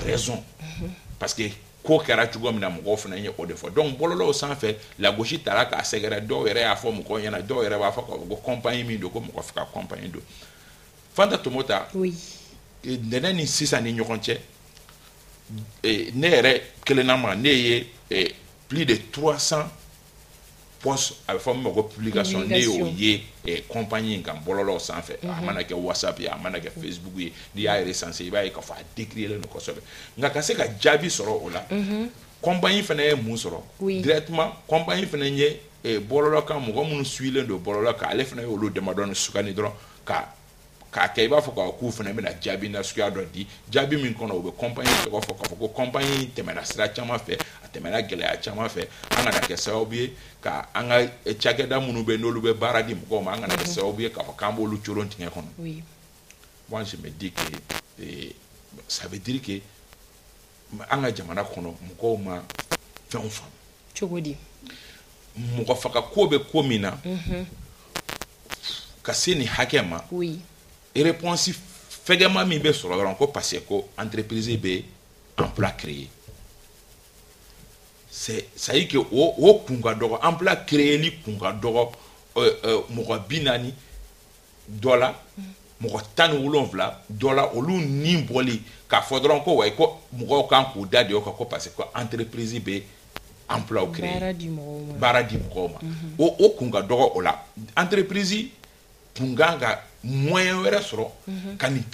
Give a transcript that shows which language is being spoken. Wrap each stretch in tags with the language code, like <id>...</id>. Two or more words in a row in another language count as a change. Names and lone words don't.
<fr>a raison parce que</fr> <bm>ko kɛra cogo min na mɔgɔw fana ye o de fɔ donc bɔlɔlɔw sanfɛ lagosi taara k'a sɛgɛrɛ dɔw yɛrɛ y'a fɔ mɔgɔw ɲɛna dɔw yɛrɛ b'a fɔ ko compagnie min don ko mɔgɔ fɛ ka compagnie don Fanta Tomota nɛnɛ ni sisan ni ɲɔgɔn cɛ ne yɛrɛ kelenna ma ne ye</bm> <fr>plus de 300 postes</fr> <bm>a bɛ fɔ min ma ko publication ne y'o ye compagnie in kan bɔlɔlɔw sanfɛ a mana kɛ WhatsApp ye a mana kɛ Facebook ye n'i y'a recenser i b'a ye k'a fɔ a décrier don kosɛbɛ nka ka se ka jaabi sɔrɔ o la compagnie fana ye mun sɔrɔ</bm> <fr>directement compagnie</fr> <bm>fana ye bɔlɔlɔ kan mɔgɔ minnu suilen don bɔlɔlɔ kan ale fana ye olu damadɔni sugandi dɔrɔn k'a kɛ i b'a fɔ k'u fana bɛna jaabi nasuguya dɔ di jaabi min kɔnɔ u bɛ compagnie tɔgɔ fɔ k'a fɔ ko compagnie tɛmɛna sira caman fɛ a tɛmɛna gɛlɛya caman fɛ an kana kɛ sababu ye ka an ka cakɛda minnu bɛ n'olu bɛ baara di mɔgɔw ma an kana kɛ sababu ye k'a fɔ k'an b'olu coron tigɛ kɔnɔ</bm> <fr>moi je me dis que ça veut dire que</fr> <bm>an ka jamana kɔnɔ mɔgɔw ma fɛnw faamu cogo di mɔgɔ faga ko bɛ ko min na ka se nin hakɛ ma réponse fɛgɛma min bɛ sɔrɔ dɔrɔn ko</bm> <fr>parce que</fr> <bm>ko entreprise bɛ</bm> <fr>emploi créer c'est ça y est que</fr> <bm>o kun ka dɔgɔ</bm> <fr>emploi créer</fr> <bm>li kun ka dɔgɔ mɔgɔ 40 dɔ la mɔgɔ 17 dɔ la olu ni bɔli k'a fɔ dɔrɔn ko wayi ko mɔgɔw kan k'u da de o kan ko</bm> <fr>parce que</fr> <bm>ko entreprise bɛ</bm> <fr>emploi créer</fr> <bm>baara di mɔgɔw ma o kun ka dɔgɔ o la entreprise kun kan ka moyen wɛrɛ sɔrɔ ka nin</bm>